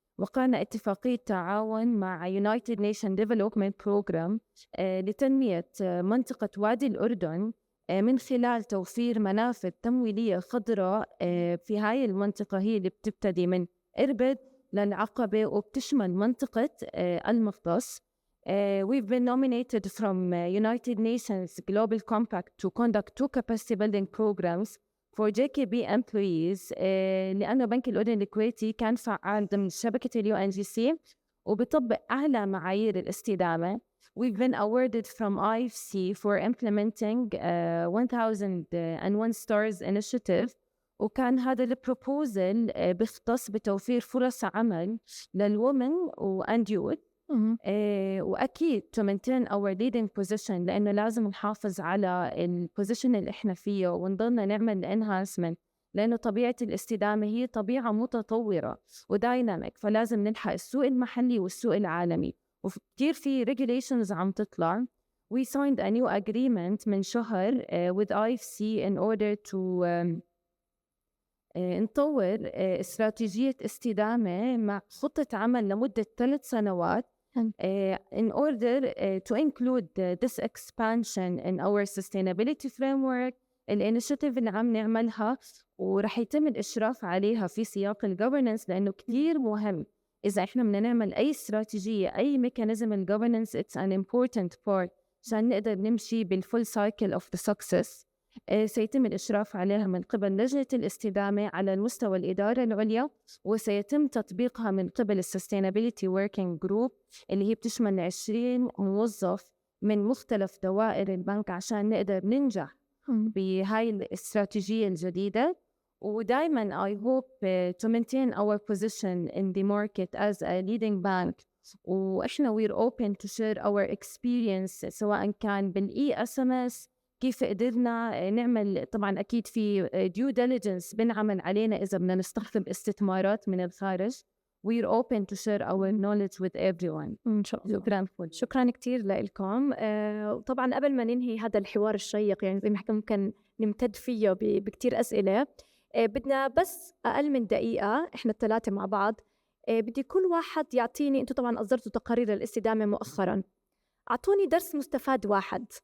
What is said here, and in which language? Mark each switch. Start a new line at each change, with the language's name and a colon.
Arabic: وقعنا اتفاقية تعاون مع United Nations Development Program لتنمية منطقة وادي الأردن من خلال توفير منافذ تمويلية خضراء في هاي المنطقة، هي اللي بتبتدي من إربد للعقبة وبتشمل منطقة المختص.
English: We've been nominated from United Nations Global Compact to conduct 2 capacity building programs for JKB employees
Arabic: لأنه بنك الأردن الكويتي كان فعال ضمن شبكة UNGC وبيطبق أعلى معايير الاستدامة.
English: We've been awarded from IFC for implementing 1001 stars initiative،
Arabic: وكان هذا البروبوزل بيختص بتوفير فرص عمل للومن
English: and youth.
Arabic: وأكيد
English: to maintain our leading position
Arabic: لأنه لازم نحافظ على البوزيشن اللي إحنا فيه ونضلنا نعمل enhancement، لأنه طبيعة الاستدامة هي طبيعة متطورة ودايناميك، فلازم نلحق السوق المحلي والسوق العالمي. وكتير في regulations عم تطلع.
English: We signed a new agreement
Arabic: من شهر
English: with IFC in order to
Arabic: نطور استراتيجية استدامة مع خطة عمل لمدة 3 سنوات
English: in order to include this expansion in our sustainability framework.
Arabic: الانيشيتيف اللي عم نعملها ورح يتم الإشراف عليها في سياق الgovernance، لأنه كتير مهم إذا إحنا بدنا نعمل أي استراتيجية أي ميكانيزم الgovernance
English: it's an important part
Arabic: عشان نقدر نمشي بال
English: full cycle of the success.
Arabic: سيتم الإشراف عليها من قبل لجنة الاستدامة على المستوى الإدارة العليا، وسيتم تطبيقها من قبل Sustainability Working Group اللي هي بتشمل 20 موظف من مختلف دوائر البنك عشان نقدر ننجح بهاي الاستراتيجية الجديدة.
English: ودايما I hope to maintain our position in the market as a leading bank.
Arabic: وإحنا
English: we're open to share our experience
Arabic: سواء كان بالESMS كيف قدرنا نعمل. طبعا أكيد في due diligence بنعمل علينا إذا بدنا نستخدم استثمارات من الخارج.
English: we're open to share our knowledge with everyone.
Arabic: إن شاء الله. شكرا كتير لكم. وطبعا قبل ما ننهي هذا الحوار الشيق يعني زي ما حكى ممكن نمتد فيه بكتير أسئلة، بدنا بس أقل من دقيقة إحنا الثلاثة مع بعض. بدي كل واحد يعطيني، أنتوا طبعا أصدرتوا تقارير الاستدامة مؤخرا، أعطوني درس مستفاد واحد.